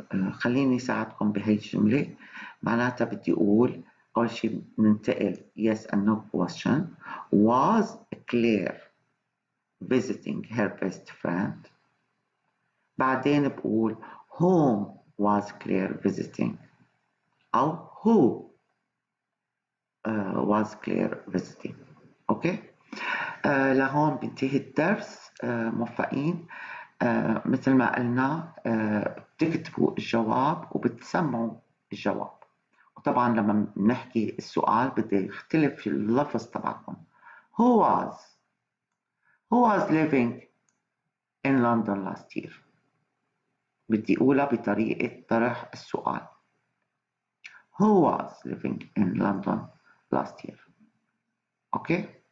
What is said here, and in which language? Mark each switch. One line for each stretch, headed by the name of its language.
Arabic: خليني ساعدكم بهي الجملة. معناتها بدي أقول أول شي ننتقل
English: yes and no question. Was Claire visiting her best friend؟
Arabic: بعدين بقول
English: whom was Claire visiting
Arabic: أو
English: who was Claire visiting.
Arabic: أوكي؟ لهون بينتهي الدرس. موفقين. مثل ما قلنا بتكتبوا الجواب وبتسمعوا الجواب، وطبعا لما بنحكي السؤال بده يختلف اللفظ تبعكم.
English: who was living in London last year؟
Arabic: بدي أقولها بطريقة طرح السؤال.
English: who was living in London last year؟ Okay.